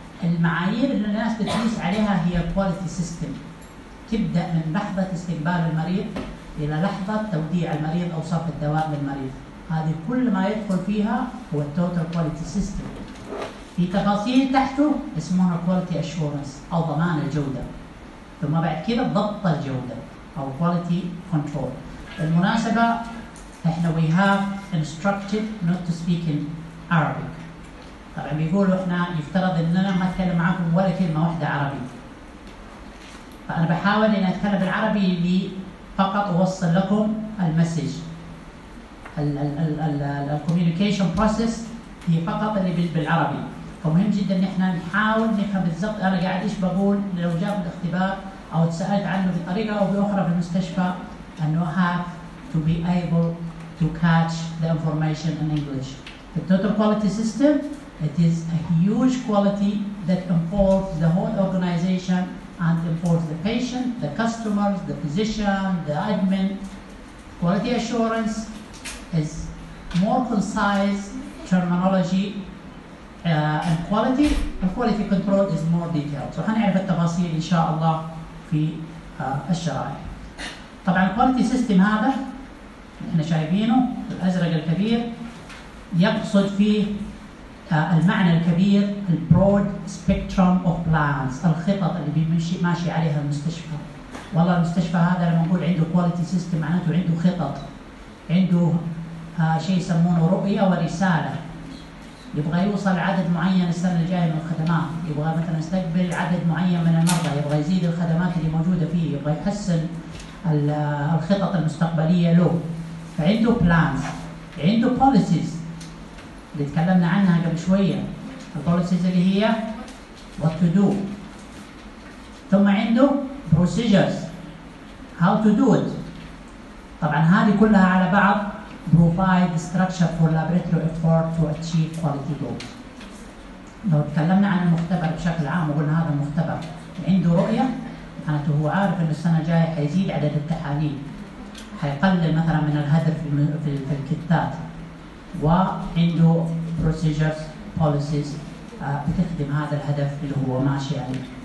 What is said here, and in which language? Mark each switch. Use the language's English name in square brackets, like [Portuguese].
[Arabic] المعايير اللي الناس بتقيس عليها هي الكواليتي سيستم، تبدا من لحظه استقبال المريض الى لحظه توديع المريض او صرف الدواء للمريض. هذه كل ما يدخل فيها هو التوتال كواليتي سيستم. في تفاصيل تحته اسمها كواليتي اشورنس او ضمان الجوده، ثم بعد كده ضبط الجوده او كواليتي كنترول. بالمناسبه احنا [English] we have instructed not to speak in Arabic. [Arabic] طبعا بيقولوا احنا يفترض اننا ما نتكلم معكم ولا كلمه واحده عربي، فانا بحاول ان اتكلم بالعربي لي فقط اوصل لكم المسج. الكوميونيكيشن بروسيس هي فقط اللي بالعربي، فمهم جدا ان احنا نحاول نفهم بالضبط انا قاعد ايش بقول. لو جاء الاختبار او تسالت عنه بطريقه او باخرى في المستشفى انه [English] have to be able to catch the information in English. The total quality system, it is a huge quality that involves the whole organization and involves the patient, the customers, the physician, the admin. Quality assurance is more concise terminology, and quality. The quality control is more detailed. [Arabic] So هنعرف التفاصيل إن شاء الله في الشرائح. طبعاً quality system هذا إحنا شايفينه الأزرق الكبير يقصد فيه المعنى الكبير الـ [English] broad spectrum of plans، [Arabic] الخطط اللي بيمشي ماشي عليها المستشفى. والله المستشفى هذا لما نقول عنده quality system معناته عنده خطط، عنده شيء يسمونه رؤية ورسالة. يبغى يوصل عدد معين السنة الجاية من الخدمات، يبغى مثلا يستقبل عدد معين من المرضى، يبغى يزيد الخدمات اللي موجودة فيه، يبغى يحسن الخطط المستقبلية له. فعنده plans، عنده policies اللي تكلمنا عنها قبل شوية، البوليسيز اللي هي [English] what to do. [Arabic] ثم عنده [English] procedures how to do it. [Arabic] طبعا هذه كلها على بعض [English] provide structure for laboratory effort to achieve quality goals. [Arabic] لو تكلمنا عن المختبر بشكل عام وقلنا هذا المختبر عنده رؤية، معناته هو عارف ان السنة الجاية حيزيد عدد التحاليل، حيقلل مثلا من الهدر في الكتات، وعنده procedures policies بتخدم هذا الهدف اللي هو ماشي عليه.